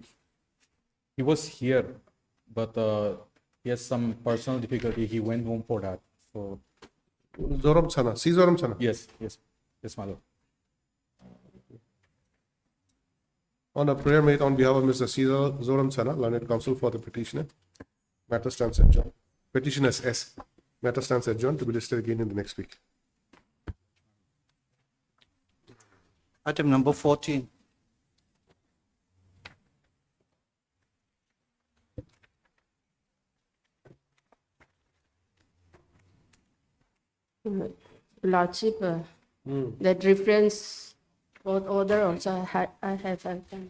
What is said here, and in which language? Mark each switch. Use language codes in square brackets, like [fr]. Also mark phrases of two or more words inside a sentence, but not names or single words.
[en] He was here, but he has some personal difficulty. He went home for that. So Zoram Chana, C. Zoram Chana. yes, my lord. On a prayer made on behalf of Mr. C. Zoram Chana, learned counsel for the petitioner, matter stands adjourned. Petitioners S. Matter stands adjourned to be listed again in the next week. Item number 14. Lordship, that reference court order also I have done.